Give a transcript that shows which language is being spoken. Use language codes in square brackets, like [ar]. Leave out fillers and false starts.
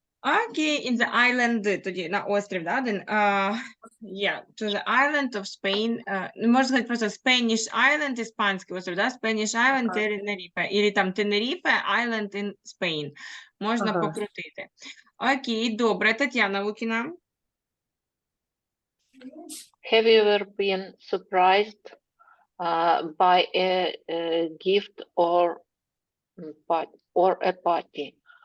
[uk] Окей, in the island, тоді на острів, да, один. [en] Yeah, to the island of Spain. [uk] Можна сказати просто Spanish Island, іспанський острів, да? [en] Spanish Island, Tenerife. [ru] Или там [en] Tenerife, Island in Spain. [uk] Можна покрутити. Окей, добре. Тетяна Лукіна. [en] Have you ever been surprised by a gift or a party?